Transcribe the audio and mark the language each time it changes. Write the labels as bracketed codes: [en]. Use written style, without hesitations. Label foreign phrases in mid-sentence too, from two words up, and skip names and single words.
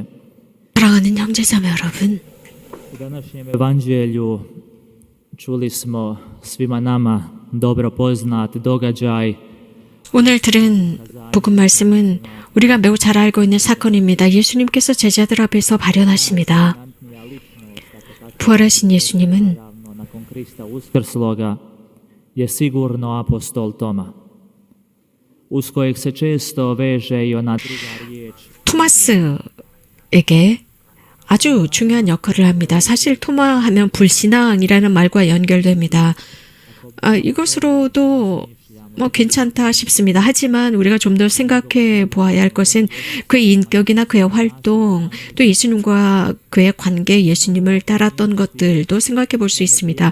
[ko] 사랑하는 형제자매 여러분, [hr] u današnjem evanđelju čuli smo svima nama dobro poznat događaj. [ko] 오늘 들은 복음 말씀은 우리가 매우 잘 알고 있는 사건입니다. 예수님께서 제자들 앞에서 발현하십니다. 부활하신 예수님은 [hr] Nakon Krista uskrsloga je sigurno apostol Toma, uz kojeg se često veže i ona druga riječ. [ko] 토마스에게 아주 중요한 역할을 합니다. 사실 토마 하면 불신앙이라는 말과 연결됩니다. 이것으로도 괜찮다 싶습니다. 하지만 우리가 좀 더 생각해 보아야 할 것은 그의 인격이나 그의 활동, 또 예수님과 그의 관계, 예수님을 따랐던 것들도 생각해 볼 수 있습니다.